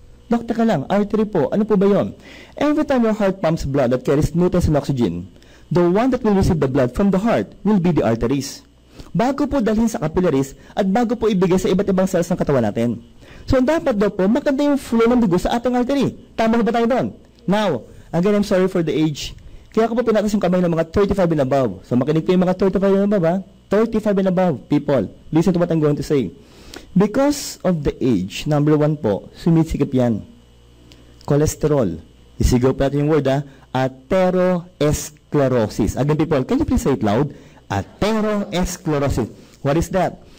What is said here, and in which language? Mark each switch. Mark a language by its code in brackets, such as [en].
[tl] Doktor ka lang, artery po, ano po ba yun? [en] Every time your heart pumps blood that carries nutrients and oxygen, the one that will receive the blood from the heart will be the arteries. [tl] Bago po dalhin sa capillaries at bago po ibigay sa iba't ibang cells ng katawan natin. So, dapat daw po, maganda yung flow ng dugo sa ating artery. Tama ba tayo doon? [en] Now, again, I'm sorry for the age. [tl] Kaya ako po pinatas yung kamay ng mga 35 and above. So, makinig po yung mga 35 and above, ha? 35 and above, people. [en] Listen to what I'm going to say. Because of the age, number 1 po, [tl] sumisikip yan. [en] Cholesterol. [tl] Isigaw pa natin yung word, ha? Atherosclerosis. [en] Again, people, can you please say it loud? Atherosclerosis. What is that?